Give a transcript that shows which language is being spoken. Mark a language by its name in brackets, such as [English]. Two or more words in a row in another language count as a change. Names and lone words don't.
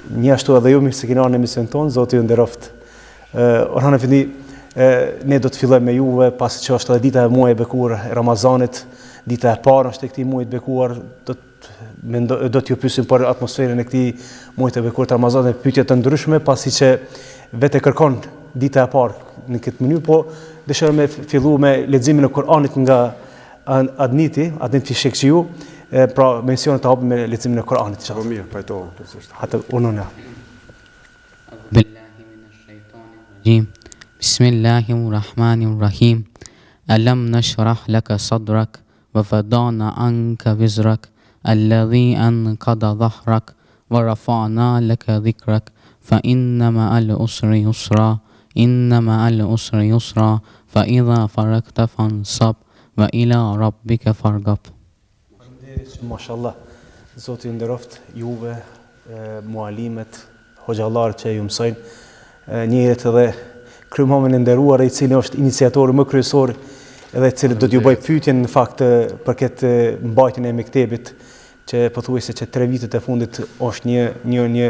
[Albanian] Një ashtu edhe ju mirë se keni ardhur në emisionin tonë, Zoti ju nderoft. Orhan Efendi, ne do të fillojmë me juve, pasi që është edhe dita e muajit bekuar e Ramazanit, dita e parë është e këtij muaji bekuar, do t'ju pyesim për atmosferën e këtij muaji të bekuar të Ramazanit, pyetje të ndryshme, pasi që vetë kërkon dita e parë në këtë mënyrë, po dëshiroj me fillu me leximin e Kuranit nga Adniti Fishekçiu, pra mencionet të hapim me leximin e Kuranit. Po mirë, pajtohem plotësisht. Atë unona. [Arabic] بالله من الشيطان الرجيم. بسم الله الرحمن الرحيم. ألم نشرح لك صدرك ووضعنا عنك وزرك الذي أنقض ظهرك ورفعنا لك ذكرك فإن مع العسر يسرا فإذا فرغت فانصب وإلى ربك فارغب. [Albanian] Mashallah, Zoti ju nderoft juve, mualimet, hoxhallarët që ju mësojnë, njëherët edhe kryemomin e nderuar, i cili është iniciatori më kryesor edhe i cili do t'ju bëj pyetjen në fakt për këtë mbajtjen e mektebit që pothuajse që 3 vitet e fundit është një